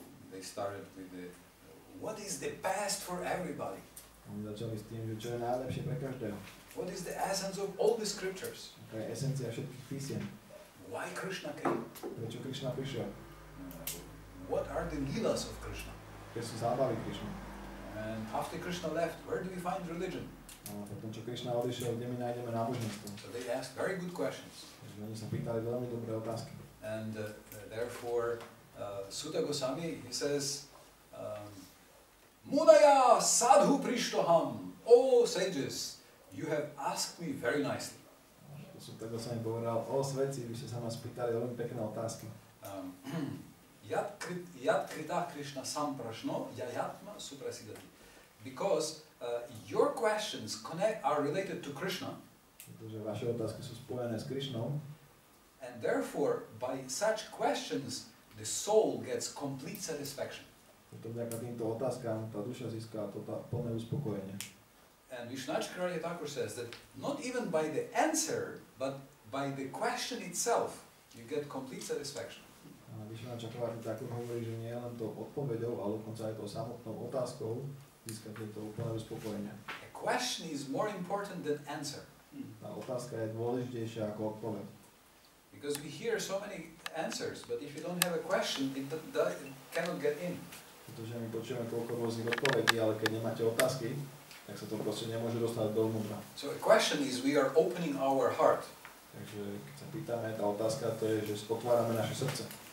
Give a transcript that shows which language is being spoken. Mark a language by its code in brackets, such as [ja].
[en] They started with what is the best for everybody? [sk] Oni začali s tým, že čo je najlepšie pre každého. [en] What is the essence of all the scriptures? [sk] Aká je esencia všetkých písiem? [en] Why Krishna came? [sk] Prečo Krišna prišiel? [en] What are the leelas of Krishna? [sk] Aké sú zábavy Krišny? [en] And after Krishna left, where do we find religion? [sk] A potom, čo Krišna odišiel, kde my nájdeme náboženstvo? [en] So they asked very good questions. [sk] Takže oni sa pýtali veľmi dobré otázky. [en] And therefore, Sutta Goswami, he says, [sa] Mudaya sadhu prishtoham, [en] O sages, you have asked me very nicely. [sk] Sutta Goswami povedal, o svetci, vy ste sa ma spýtali veľmi pekné otázky. [sa] Yat krita Krishna samprashno yayatma suprasidati. [en] Because your questions are related to Krishna. [sk] Pretože vaše otázky sú spojené s Krišnou. [en] And therefore, by such questions, the soul gets complete satisfaction. [sk] Preto vďaka týmto otázkám tá duša získa plné uspokojenie. [en] And Vishnuchakarya Thakur says that not even by the answer, but by the question itself, you get complete satisfaction. [sk] A Vishnuchakarya Thakur hovorí, že nie len to odpoveďou, ale dokonca aj to samotnou otázkou získate to úplné uspokojenie. [en] A question is more important than answer. [sk] Tá otázka je dôležitejšia ako odpoveď. [en] Because we hear so many answers, but if you don't have a question, it cannot get in. [sk] Pretože my počujeme toľko rôznych odpovedí, ale keď nemáte otázky, tak sa to proste nemôže dostať dovnútra. [en] So a question is we are opening our heart. [sk] Takže keď sa pýtame, tá otázka to je, že otvárame naše srdce.